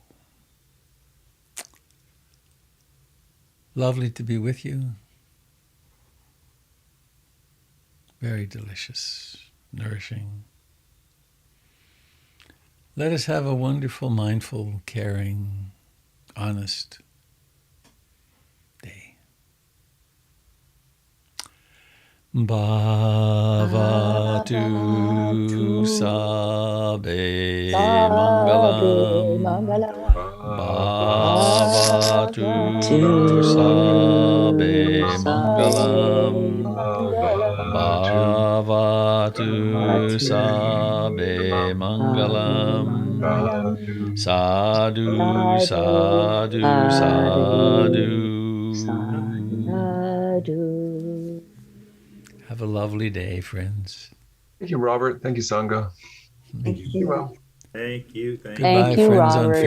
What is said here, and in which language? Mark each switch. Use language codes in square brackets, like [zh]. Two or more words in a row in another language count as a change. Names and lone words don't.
[en] Lovely to be with you. Very delicious, nourishing. Let us have a wonderful, mindful, caring, honest day. [pi] Bhavatu sabe mangalam. Bhavatu sabe mangalam. Bhavatu sabe mangalam. Sadhu, sadhu, sadhu. [en] Have a lovely day, friends. Thank you, Robert. Thank you, Sangha. Thank you. Well. Thank you. Goodbye, Thank you, friends on Robert. Facebook.